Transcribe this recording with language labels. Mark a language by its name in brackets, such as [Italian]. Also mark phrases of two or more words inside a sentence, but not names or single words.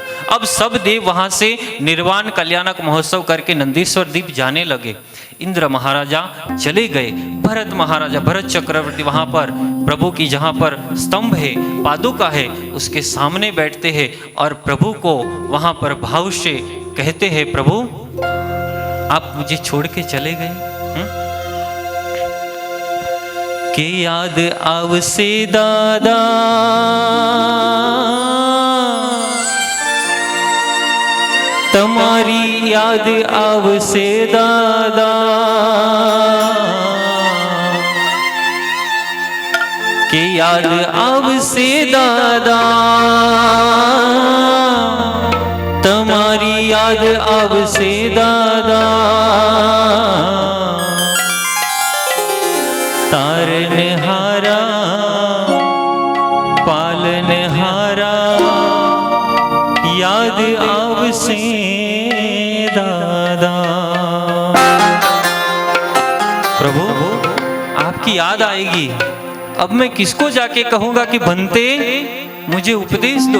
[Hindi] अब सब देव वहाँ से निर्वाण कल्याणक महोत्सव करके नंदीश्वर द्वीप जाने लगे। इंद्र महाराजा चले गए। भरत महाराजा, भरत चक्रवर्ती वहाँ पर प्रभु की जहाँ पर स्तंभ है, पादुका है, उसके सामने बैठते हैं और प्रभु को वहाँ पर भाव से कहते हैं, प्रभु [Gujarati] आप मुझे छोड़ के चले गए કે યાદ આવશે દાદા, તમારી યાદ આવશે દાદા, કે યાદ આવશે દાદા, તમારી યાદ આવશે દાદા, તારનહારા પાલનહારા યાદ આવશે દાદા। [Hindi] प्रभु आपकी याद आएगी, अब मैं किसको जाके कहूंगा कि बनते मुझे उपदेश दो।